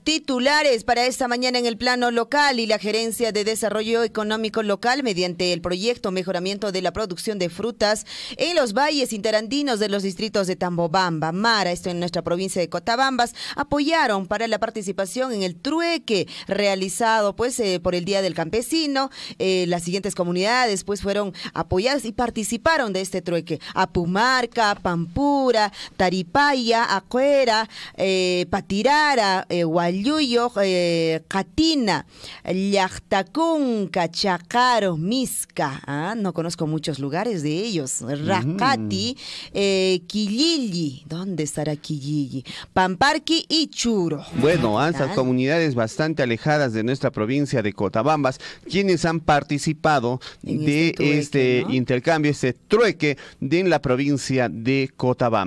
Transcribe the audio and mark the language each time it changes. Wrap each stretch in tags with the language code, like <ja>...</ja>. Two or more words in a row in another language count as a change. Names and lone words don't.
<es>Titulares para esta mañana en el plano local. Y la Gerencia de Desarrollo Económico Local, mediante el proyecto Mejoramiento de la Producción de Frutas en los valles interandinos de los distritos de Tambobamba, Mara, esto en nuestra provincia de Cotabambas, apoyaron para la participación en el trueque realizado pues por el Día del Campesino. Las siguientes comunidades pues fueron apoyadas y participaron de este trueque: Apumarca, Pampura, Taripaya, Acuera, Patirara, Huayuyo, Catina, Llactacunca, Chacaro, Misca. No conozco muchos lugares de ellos. Racati, Quillilli. ¿Dónde estará Quillilli? Pamparqui y Churo. Bueno, esas comunidades bastante alejadas de nuestra provincia de Cotabambas, quienes han participado de este intercambio, este trueque en la provincia de Cotabambas.</es>